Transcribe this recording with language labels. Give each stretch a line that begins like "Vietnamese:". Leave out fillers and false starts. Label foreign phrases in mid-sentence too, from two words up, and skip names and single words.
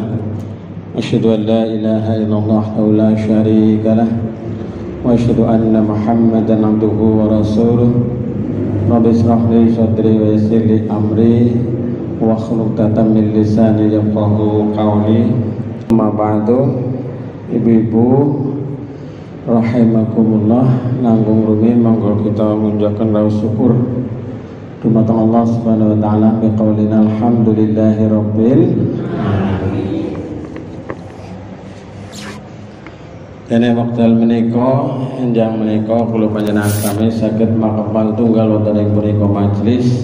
Arabic: أشهد أن لا إله إلا الله ولا شريك له وأشهد أن محمدا عبده ورسوله. رب اشرح لي صدري ويسر لي أمري واحلل عقدة من لساني يفقهوا قولي. أما بعد.
Javanese: Ibu-ibu rahimakumullah, nanggung rumiyin monggo kita munjulkan raus syukur dumateng Allah
Arabic: سبحانه وتعالى بقولنا الحمد لله رب العالمين.
Javanese: Dene wekdal menika enjang menika kula panjenengan sami saged makepal tunggal wonten ing punika majelis.